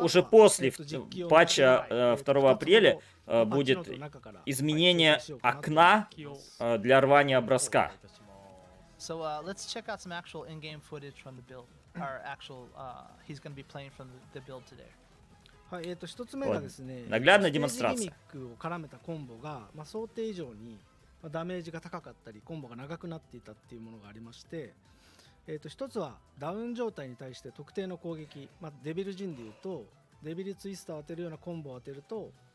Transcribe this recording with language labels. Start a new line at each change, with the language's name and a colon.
Russian: уже после патча 2 апреля будет изменение окна для рвания броска.
English: So let's check out some actual in-game footage from the build. Our actual, he's going to be playing from the build today.
Japanese: はい、一つ目がですね、
Russian: наглядная
Japanese: ステージギミックを絡めたコンボが、まあ、想定以上にダメージが高かったり、コンボが長くなっていたっていうものがありまして、一つはダウン状態に対して特定の攻撃、まあ、デビルジンでいうとデビルツイスターを当てるようなコンボを当てると